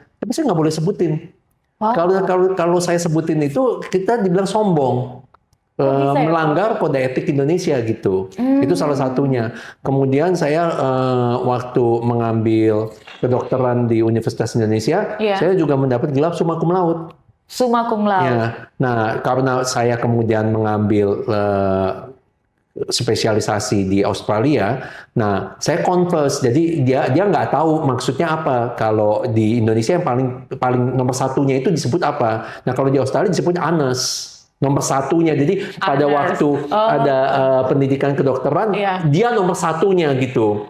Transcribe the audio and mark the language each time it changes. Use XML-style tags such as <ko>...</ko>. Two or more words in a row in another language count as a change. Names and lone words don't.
<id>Tapi saya nggak boleh sebutin. Kalau saya sebutin itu, kita dibilang sombong. Melanggar kode etik Indonesia gitu. Itu salah satunya. Kemudian saya waktu mengambil kedokteran di Universitas Indonesia, saya juga mendapat gelar</id> <la>summa cum laude. Summa cum laude.</la> <id>Ya. Nah, karena saya kemudian mengambil spesialisasi di Australia, nah saya converse. Jadi dia nggak tahu maksudnya apa. Kalau di Indonesia yang paling nomor satunya itu disebut apa. Nah, kalau di Australia disebut ANES. Nomor satunya, jadi pada waktu ada pendidikan kedokteran, dia nomor satunya gitu.</id>